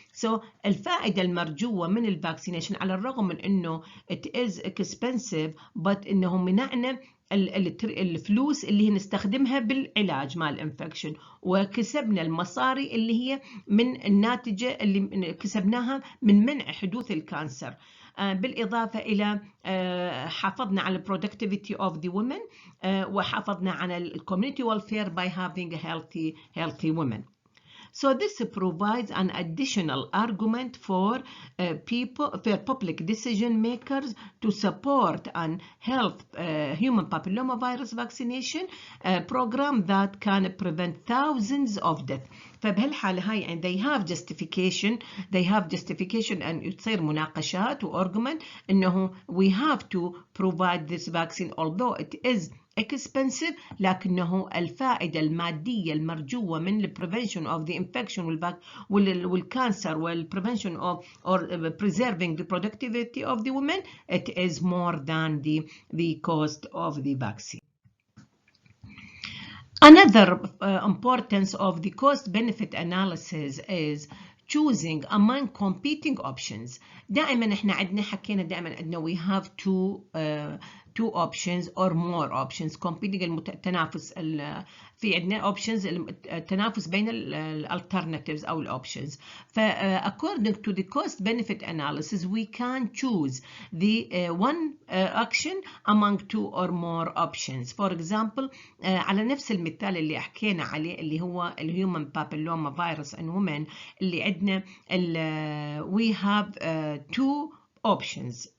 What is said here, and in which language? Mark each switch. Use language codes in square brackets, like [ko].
[ar] So الفائدة المرجوة من الفاكسينيشن على الرغم من انه [en] it is expensive but [ar] انه منعنا الفلوس اللي هي نستخدمها بالعلاج مع الانفكشن، وكسبنا المصاري اللي هي من الناتجة اللي كسبناها من منع حدوث الكانسر، بالإضافة إلى حافظنا على [en] productivity of the women [ar] وحافظنا على [en] community welfare by having healthy women. So this provides an additional argument for public decision makers to support an human papillomavirus vaccination program that can prevent thousands of deaths. [ar] فبهالحالة هاي [en] and they have justification and [ar] يصير مناقشات [en] وargument إنه we have to provide this vaccine although it is expensive، [ar] لكنه الفائدة المادية المرجوة من [en] prevention of the infection والcancer prevention of or preserving the productivity of the women, it is more than the cost of the vaccine. Another importance of the cost-benefit analysis is choosing among competing options. [ar] دائما احنا عندنا حكينا دائما عندنا [en] we have two options or more options competing [ar] التنافس في عندنا options التنافس بين alternatives أو options. [en] according to the cost benefit analysis we can choose the one action among two or more options. For example [ar] على نفس المثال اللي حكينا عليه اللي هو [en] human papillomavirus in women [ar] اللي عندنا [en] we have two options.